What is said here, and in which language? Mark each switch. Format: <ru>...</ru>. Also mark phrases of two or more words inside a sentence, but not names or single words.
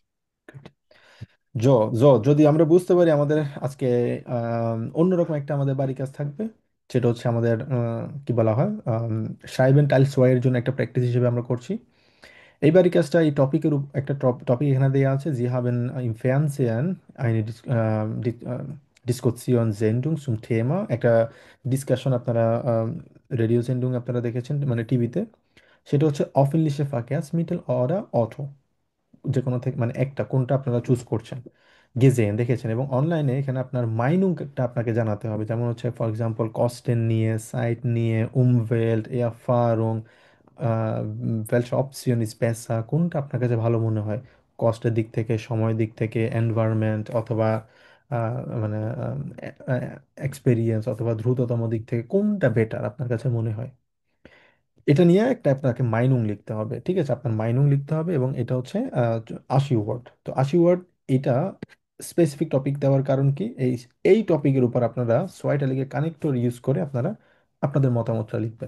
<bn>জো জো যদি আমরা বুঝতে পারি আমাদের আজকে অন্যরকম একটা আমাদের বাড়ি কাজ থাকবে, সেটা হচ্ছে আমাদের কি বলা হয়,</bn> <de>Schreiben Teil zwei</de> <bn>জন্য একটা প্র্যাকটিস হিসেবে আমরা করছি। এই বাড়ি কাজটা এই টপিকের একটা টপিক এখানে দেওয়া আছে,</bn> <de>Sie haben im Fernsehen eine Diskussion Sendung zum Thema,</de> <bn>একটা ডিসকাশন আপনারা রেডিও সেন্ডিং আপনারা দেখেছেন মানে টিভিতে। সেটা হচ্ছে</bn> <de>öffentliche Verkehrsmittel oder Auto,</de> <bn>যে কোনো থেকে মানে একটা কোনটা আপনারা চুজ করছেন, গেজেন দেখেছেন, এবং অনলাইনে এখানে আপনার মাইনুংটা আপনাকে জানাতে হবে, যেমন হচ্ছে ফর এক্সাম্পল কস্টেন নিয়ে, সাইট নিয়ে,</bn> <de>Umwelt, Erfahrung, welche Option ist besser,</de> <bn>কোনটা আপনার কাছে ভালো মনে হয়, কস্টের দিক থেকে, সময়ের দিক থেকে, এনভায়রনমেন্ট অথবা মানে এক্সপেরিয়েন্স অথবা দ্রুততম দিক থেকে কোনটা বেটার আপনার কাছে মনে হয়। এটা নিয়ে একটা আপনাকে মাইনুং লিখতে হবে, ঠিক আছে? আপনার মাইনুং লিখতে হবে, এবং এটা হচ্ছে 80 ওয়ার্ড। তো 80 ওয়ার্ড এটা স্পেসিফিক টপিক দেওয়ার কারণ কি, এই এই টপিকের উপর আপনারা সোয়াইটা লিখে কানেক্টর ইউজ করে আপনারা আপনাদের মতামতটা লিখবেন।</bn>